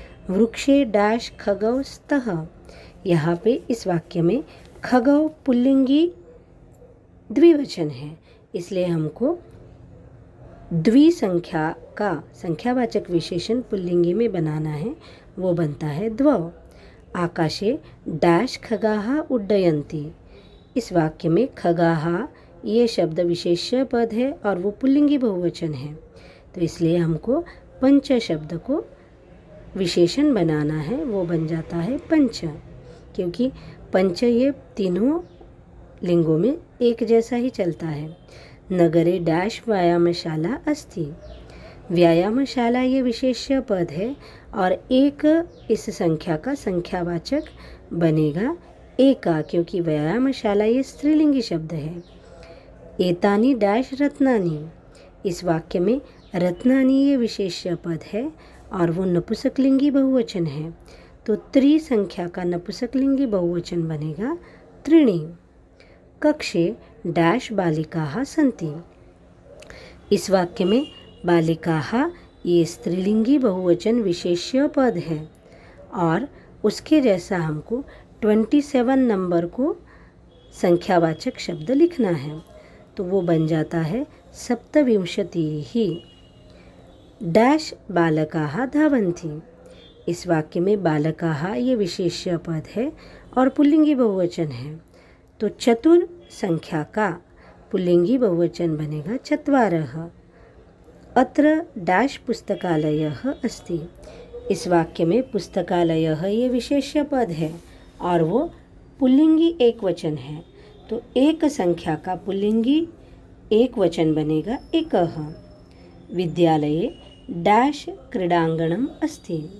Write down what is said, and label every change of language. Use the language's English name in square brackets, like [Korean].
[Sanskrit] वृक्षे डैश खगौ स्तः। [Hindi] यहाँ पे इस वाक्य में खगौ पुल्लिंगी द्विवचन है, इसलिए हमको द्वि संख्या का संख्यावाचक विशेषण पुल्लिंगी में बनाना है, वो बनता है द्वौ। [Sanskrit] आकाशे डैश खगाः उड्डयन्ति। [Hindi] इस वाक्य में खगाः ये शब्द विशेष्य पद है और वो पुल्लिंगी बहुवचन है, तो इसलिए हमको पंच शब्द को विशेषण बनाना है, वो बन जाता है पंच, क्योंकि पंच ये तीनों लिंगों में एक जैसा ही चलता है। [Sanskrit] नगरे डैश व्यायामशाला अस्ति। [Hindi] व्यायामशाला ये विशेष्य पद है और एक इस संख्या का संख्यावाचक बनेगा एका, क्योंकि व्यायामशाला ये स्त्रीलिंगी शब्द है। [Sanskrit] एतानि डैश रत्नानि। [Hindi] इस वाक्य में रत्नानि ये विशेष्य पद है और वो नपुंसकलिंगी बहुवचन है, तो त्रि संख्या का नपुंसकलिंगी बहुवचन बनेगा त्रीणि। [Sanskrit] कक्षे डैश बालिकाः सन्ति। [Hindi] इस वाक्य में बालिकाः ये स्त्रीलिंगी बहुवचन विशेष्य पद है और उसके जैसा हमको 27 नंबर को संख्यावाचक शब्द लिखना है, तो वो बन जाता है सप्तविंशतिः। [Sanskrit] डैश बालकाः धावन्ति। [Hindi] इस वाक्य में बालकाः ये विशेष्य पद है और पुल्लिंगी बहुवचन है, तो चतुर संख्या का पुल्लिंगी बहुवचन बनेगा चत्वारः। [Sanskrit] अत्र डैश पुस्तकालयः अस्ति। [Hindi] इस वाक्य में पुस्तकालयः ये विशेष्य पद है और वो पुल्लिंगी एकवचन है, तो एक संख्या का पुल्लिंगी एकवचन बनेगा एकः। [Sanskrit] विद्यालये डैश क्रीडांगणम अस्ति।